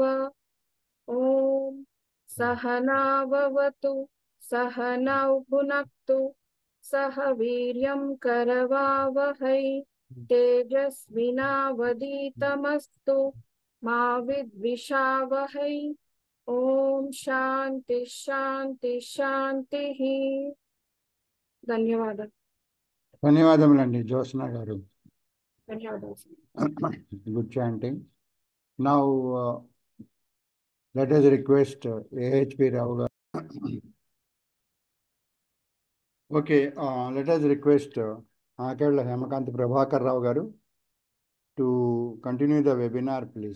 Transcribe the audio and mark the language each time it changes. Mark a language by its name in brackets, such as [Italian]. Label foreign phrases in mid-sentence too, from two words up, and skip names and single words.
[Sanskrit] ओम सहनाववतु सहनौ भुनक्तु सह वीर्यं करवावहै तेजस्विनावधीतमस्तु मा विद्विषावहै। ओम शांति शांति शांतिः। [Telugu] ధన్యవాదాలు. ధన్యవాదములండి జ్యోత్స్న గారు. ధన్యవాదాలు. [English] Good chanting. Now let us request AHP Rao garu. Okay, let us request Akella Hemakanth Prabhakar Rao garu to continue the webinar, please.